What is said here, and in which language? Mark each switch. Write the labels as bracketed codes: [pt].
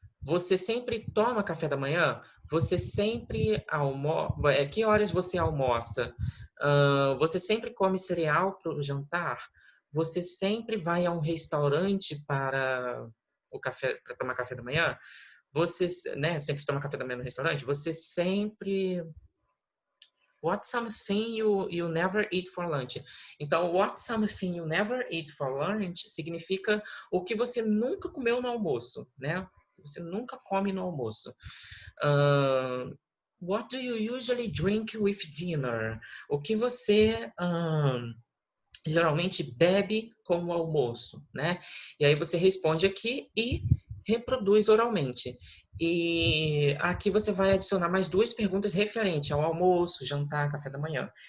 [pt] Você sempre toma café da manhã? Você sempre almoça? Que horas você almoça? Você sempre come cereal para o jantar? Você sempre vai a um restaurante para tomar café da manhã? Você, né, sempre toma café da manhã no restaurante? Você sempre... [en] What's something you never eat for lunch? [pt] Então, [en] what's something you never eat for lunch [pt] significa o que você nunca comeu no almoço, né? Você nunca come no almoço. [en] What do you usually drink with dinner? [pt] O que você geralmente bebe com o almoço, né? E aí você responde aqui e reproduz oralmente. E aqui você vai adicionar mais duas perguntas referentes ao almoço, jantar, café da manhã.